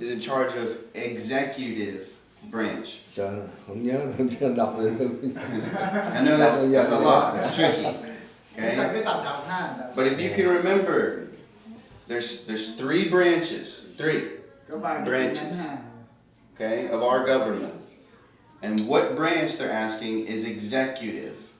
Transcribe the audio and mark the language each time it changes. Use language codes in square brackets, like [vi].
[en] is in charge of executive branch. [vi] Sợ không nhớ không đọc được. [en] I know that's a lot. It's tricky. Okay. [vi] Cái tập đọc ha. [en] But if you can remember, there's three branches. Three. [vi] Có 3 cái [en] branches. [vi] nhánh ha. [en] Okay, of our government. And what branch they're asking is executive.